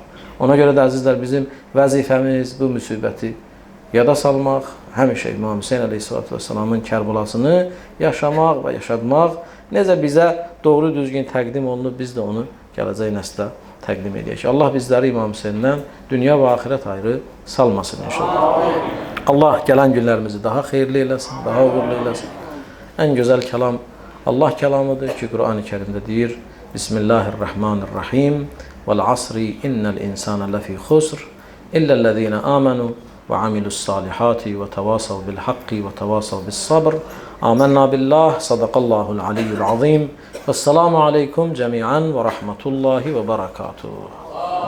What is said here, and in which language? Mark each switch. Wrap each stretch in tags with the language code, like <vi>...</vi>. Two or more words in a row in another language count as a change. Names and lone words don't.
<az>Ona görə də əzizlər, bizim vəzifəmiz bu müsibəti yada salmaq, həmişə İmam Hüseyn əleyhissalatu vesselamın Kərbalasını yaşamaq və yaşatmaq, necə bizə doğru düzgün təqdim olunub, biz də onu gələcək nəslə təqdim edək. Allah bizləri İmam Hüseyndən dünya və axirət ayrı salmasın inşallah. Allah gələn günlərimizi daha xeyirli eləsin, daha uğurlu eləsin. Ən gözəl kəlam Allah kəlamıdır ki, Qur'an-ı Kərimdə deyir: Bismillahirrahmanirrahim.</az> <ar>والعصر إن الإنسان لفي خسر إلا الذين آمنوا وعملوا الصالحات وتواصوا بالحق وتواصوا بالصبر. آمنا بالله. صدق الله العلي العظيم. والسلام عليكم جميعا ورحمة الله وبركاته.</ar>